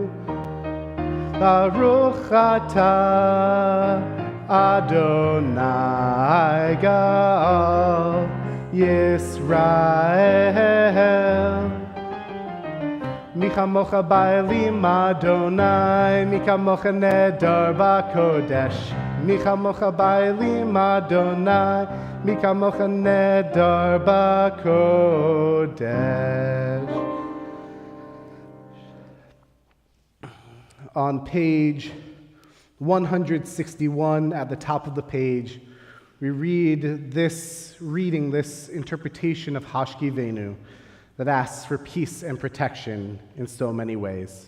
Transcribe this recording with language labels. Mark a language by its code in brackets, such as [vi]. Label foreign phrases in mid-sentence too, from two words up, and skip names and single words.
[he] ברוך אתה ה׳ גאל ישראל. מי כמוכה באלים ה, מי כמוכה נאדר בקודש. מי כמוכה באלים ה, מי כמוכה נאדר בקודש. [en] On page 161 at the top of the page, we read this reading, this interpretation of Hashkivenu that asks for peace and protection in so many ways.